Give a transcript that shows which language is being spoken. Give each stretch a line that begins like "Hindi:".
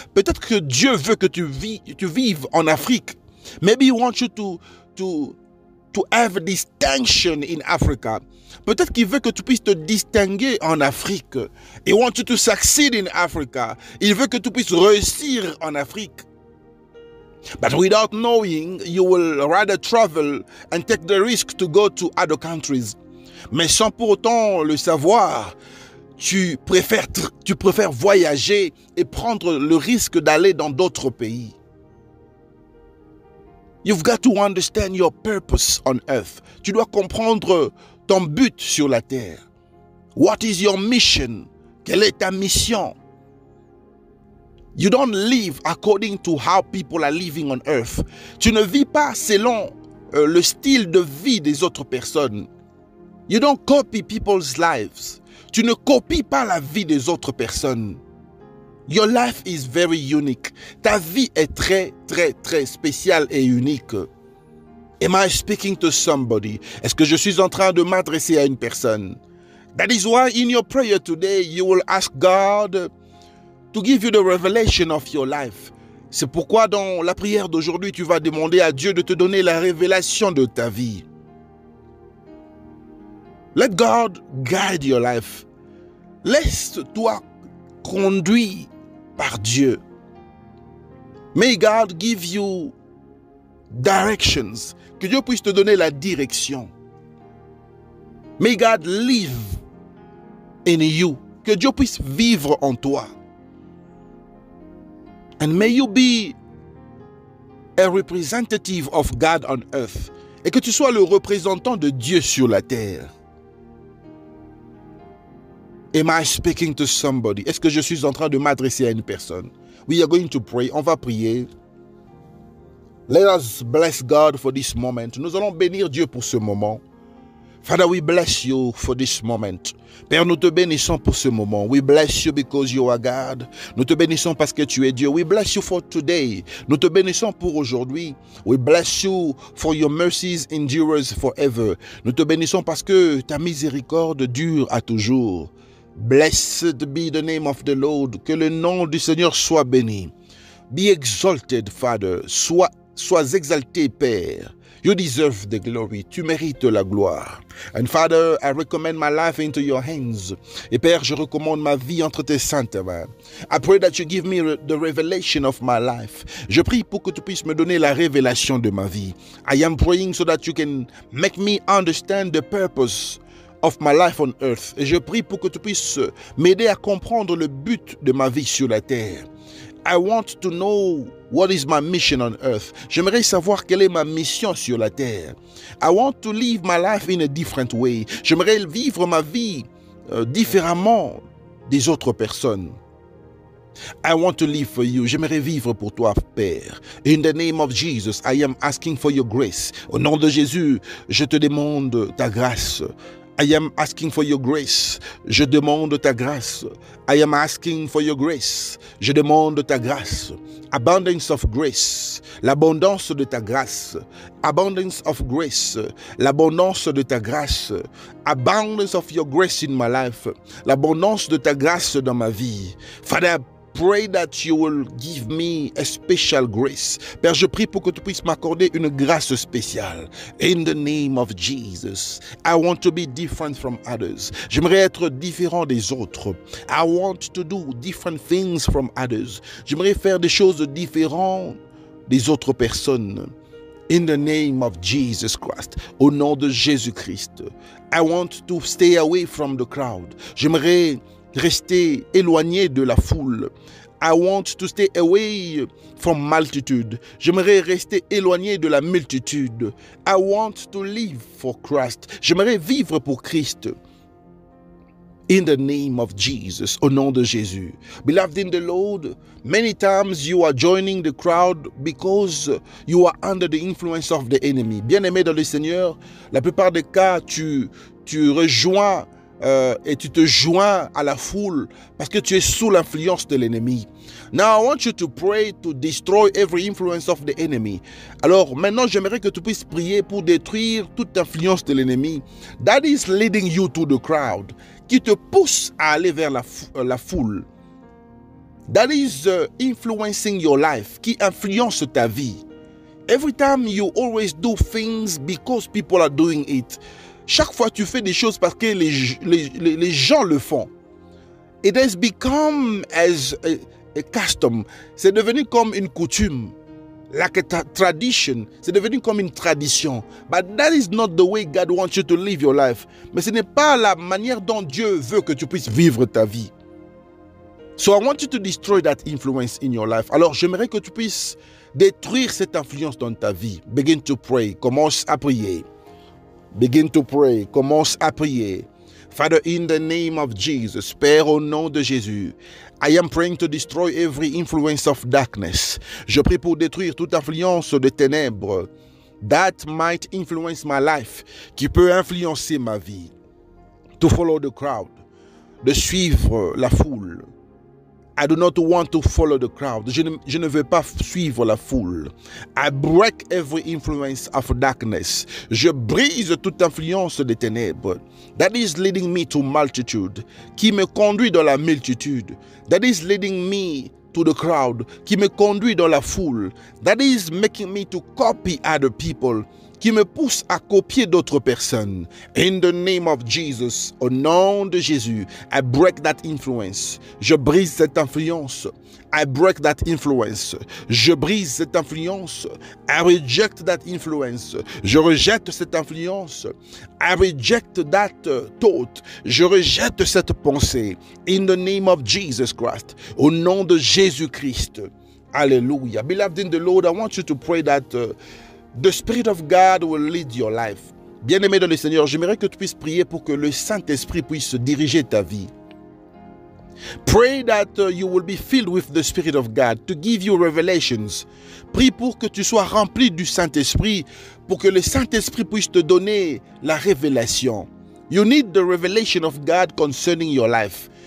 French: Peut-être que Dieu veut que tu vives en Afrique.
English: Maybe He wants you to have a distinction in Africa.
French: Peut-être qu'il veut que tu puisses te distinguer en Afrique.
English: He wants you to succeed in Africa.
French: Il veut que tu puisses réussir en Afrique.
English: But without knowing, you will rather travel and take the risk to go to other countries.
French: Mais sans pour autant le savoir, tu préfères voyager et prendre le risque d'aller dans d'autres pays.
English: You've got to understand your purpose on earth.
French: Tu dois comprendre ton but sur la terre.
English: What is your mission?
French: Quelle est ta mission?
English: You don't live according to how people are living on earth.
French: Tu ne vis pas selon le style de vie des autres personnes.
English: You don't copy people's lives.
French: Tu ne copies pas la vie des autres personnes.
English: Your life is very unique.
French: Ta vie est très, très, très spéciale et unique.
English: Am I speaking to somebody?
French: Est-ce que je suis en train de m'adresser à une personne?
English: That is why in your prayer today, you will ask God to give you the revelation of your life.
French: C'est pourquoi dans la prière d'aujourd'hui, tu vas demander à Dieu de te donner la révélation de ta vie.
English: Let God guide your life.
French: Laisse-toi conduire par Dieu.
English: May God give you directions.
French: Que Dieu puisse te donner la direction.
English: May God live in you.
French: Que Dieu puisse vivre en toi.
English: And may you be a representative of God on earth.
French: Et que tu sois le représentant de Dieu sur la terre.
English: Am I speaking to somebody?
French: Est-ce que je suis en train de m'adresser à une personne?
English: We are going to pray.
French: On va prier.
English: Let us bless God for this moment.
French: Nous allons bénir Dieu pour ce moment.
English: Father, we bless you for this moment.
French: Père, nous te bénissons pour ce moment.
English: We bless you because you are God.
French: Nous te bénissons parce que tu es Dieu.
English: We bless you for today.
French: Nous te bénissons pour aujourd'hui.
English: We bless you for your mercies endures forever.
French: Nous te bénissons parce que ta miséricorde dure à toujours.
English: Blessed be the name of the Lord.
French: Que le nom du Seigneur soit béni.
English: Be exalted, Father.
French: Sois exalté, Père.
English: You deserve the glory.
French: Tu mérites la gloire.
English: And Father, I recommend my life into your hands.
French: Et Père, je recommande ma vie entre tes saintes mains.
English: I pray that you give me the revelation of my life.
French: Je prie pour que tu puisses me donner la révélation de ma vie.
English: I am praying so that you can make me understand the purpose of my life on earth.
French: Et je prie pour que tu puisses m'aider à comprendre le but de ma vie sur la terre.
English: I want to know what is my mission on earth.
French: J'aimerais savoir quelle est ma mission sur la terre.
English: I want to live my life in a different way.
French: J'aimerais vivre ma vie différemment des autres personnes.
English: I want to live for you.
French: J'aimerais vivre pour toi, Père.
English: In the name of Jesus, I am asking for your grace.
French: Au nom de Jésus, je te demande ta grâce.
English: I am asking for your grace.
French: Je demande ta grâce.
English: I am asking for your grace.
French: Je demande ta grâce.
English: Abundance of grace.
French: L'abondance de ta grâce.
English: Abundance of grace.
French: L'abondance de ta grâce.
English: Abundance of your grace in my life.
French: L'abondance de ta grâce dans ma vie.
English: Father, pray that you will give me a special grace.
French: Père, je prie pour que tu puisses m'accorder une grâce spéciale.
English: In the name of Jesus, I want to be different from others.
French: J'aimerais être différent des autres.
English: I want to do different things from others.
French: J'aimerais faire des choses différentes des autres personnes.
English: In the name of Jesus Christ,
French: au nom de Jésus-Christ.
English: I want to stay away from the crowd.
French: J'aimerais rester éloigné de la foule.
English: I want to stay away from multitude.
French: J'aimerais rester éloigné de la multitude.
English: I want to live for Christ.
French: J'aimerais vivre pour Christ.
English: In the name of Jesus,
French: au nom de Jésus.
English: Beloved in the Lord, many times you are joining the crowd because you are under the influence of the enemy.
French: Bien-aimé dans le Seigneur, la plupart des cas, tu rejoins et tu te joins à la foule parce que tu es sous l'influence de l'ennemi.
English: Now I want you to pray to destroy every influence of the enemy.
French: Alors maintenant j'aimerais que tu puisses prier pour détruire toute influence de l'ennemi
English: that is leading you to the crowd,
French: qui te pousse à aller vers la foule.
English: That is influencing your life,
French: qui influence ta vie.
English: Every time you always do things because people are doing it.
French: Chaque fois tu fais des choses parce que les gens le font.
English: It has become as a custom.
French: C'est devenu comme une coutume.
English: Like a tradition.
French: C'est devenu comme une tradition.
English: But that is not the way God wants you to live your life.
French: Mais ce n'est pas la manière dont Dieu veut que tu puisses vivre ta vie.
English: So I want you to destroy that influence in your life.
French: Alors j'aimerais que tu puisses détruire cette influence dans ta vie.
English: Begin to pray.
French: Commence à prier.
English: Begin to pray.
French: Commence à prier.
English: Father, in the name of Jesus,
French: Père, au nom de Jésus,
English: I am praying to destroy every influence of darkness.
French: Je prie pour détruire toute influence de ténèbres
English: that might influence my life,
French: qui peut influencer ma vie.
English: To follow the crowd,
French: de suivre la foule.
English: I do not want to follow the crowd.
French: Je ne veux pas suivre la foule.
English: I break every influence of darkness.
French: Je brise toute influence des ténèbres.
English: That is leading me to multitude.
French: Qui me conduit dans la multitude.
English: That is leading me to the crowd.
French: Qui me conduit dans la foule.
English: That is making me to copy other people.
French: Qui me pousse à copier d'autres personnes.
English: In the name of Jesus,
French: au nom de Jésus,
English: I break that influence.
French: Je brise cette influence.
English: I break that influence.
French: Je brise cette influence.
English: I reject that influence.
French: Je rejette cette influence.
English: I reject that thought.
French: Je rejette cette pensée.
English: In the name of Jesus Christ, au nom de Jésus-Christ. Hallelujah. Beloved in the Lord, I want you to pray that the Spirit of God will lead your life.
French: Bien-aimé dans le Seigneur, j'aimerais que tu puisses prier pour que le Saint-Esprit puisse diriger ta vie.
English: Pray that you will be filled with the Spirit of God to give you revelations.
French: Prie pour que tu sois rempli du Saint-Esprit, pour que le Saint-Esprit puisse te donner la révélation.
English: You need the revelation of God concerning your life.